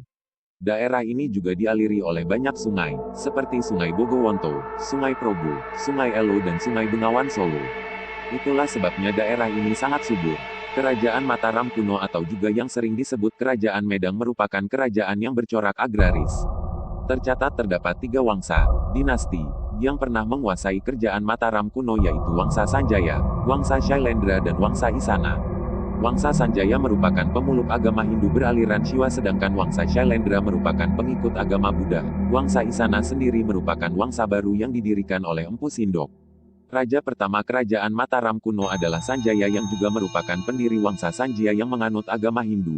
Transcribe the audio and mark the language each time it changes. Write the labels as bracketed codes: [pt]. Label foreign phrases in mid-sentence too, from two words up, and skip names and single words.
[id] Daerah ini juga dialiri oleh banyak sungai, seperti Sungai Bogowonto, Sungai Progo, Sungai Elo dan Sungai Bengawan Solo. Itulah sebabnya daerah ini sangat subur. Kerajaan Mataram kuno atau juga yang sering disebut Kerajaan Medang merupakan kerajaan yang bercorak agraris. Tercatat terdapat 3 wangsa, dinasti, yang pernah menguasai kerajaan Mataram kuno yaitu Wangsa Sanjaya, Wangsa Shailendra dan Wangsa Isana. Wangsa Sanjaya merupakan pemeluk agama Hindu beraliran Shiva sedangkan Wangsa Shailendra merupakan pengikut agama Buddha. Wangsa Isana sendiri merupakan wangsa baru yang didirikan oleh Empu Sindok. Raja pertama kerajaan Mataram kuno adalah Sanjaya yang juga merupakan pendiri Wangsa Sanjaya yang menganut agama Hindu.